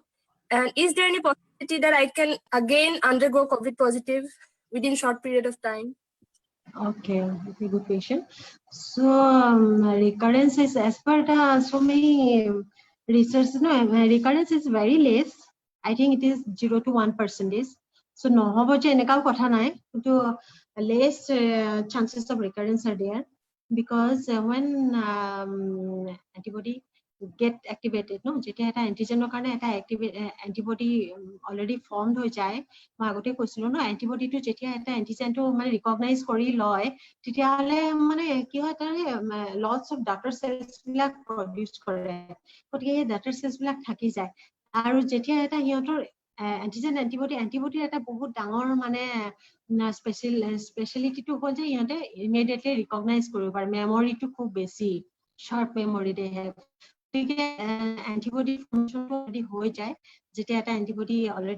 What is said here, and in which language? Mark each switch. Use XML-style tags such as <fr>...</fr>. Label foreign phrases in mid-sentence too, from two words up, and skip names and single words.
<en>And is there any possibility that I can again undergo COVID positive within short period of time? Okay, very good question. So recurrence is as per the so many research, no, recurrence is very less. I think it is 0 to 1%. So no</en> <as>হ'ব যে এনেকুৱা কথা নাই,</as> <en>to less chances of recurrence are there because when antibody get activated, no,</en> <as>যেতিয়া এটা</as> <en>antigen</en> <as>ৰ কাৰণে এটা</as> <en>activate antibody already formed</en> <as>হৈ যায়. মই আগতে কৈছিলো ন এন্টিবডিটো যেতিয়া এটা এন্টিজেনটো মানে ৰিকগনাইজ কৰি লয় তেতিয়াহলে মানে কি হয় তাৰ</as> <en>lots of daughter cells</en> <as>বিলাক প্ৰডিউস কৰে গতিকে এই</as> <en>daughter cells</en> <as>বিলাক থাকি যায় আৰু যেতিয়া এটা হিয়তৰ</as> <en>antigen antibody</en> <as>এটা বহুত ডাঙৰ মানে স্পেশালিটিটো হ'ল যে ইহঁতে</as> <en>immediately recognize</en> <as>কৰিব পাৰে মেমৰিটো খুব বেছি</as> <en>sharp memory they have</en> <as>গতিকে</as> <en>antibody formation</en> <as>অলৰেডি হৈ যায় যেতিয়া এটা</as> <en>antibody already</en>